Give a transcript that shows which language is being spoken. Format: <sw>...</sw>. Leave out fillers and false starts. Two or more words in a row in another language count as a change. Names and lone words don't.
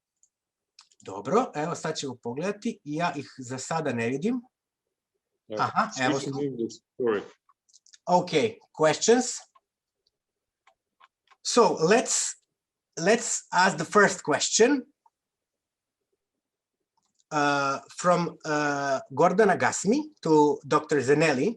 <sr>Dobro, evo sad ćemo pogledati. Ja ih za sada ne vidim. Aha, evo su.</sr> <en>Okay, questions. So let's ask the first question from Gordana Gasmi to Dr. ZENELI.</en>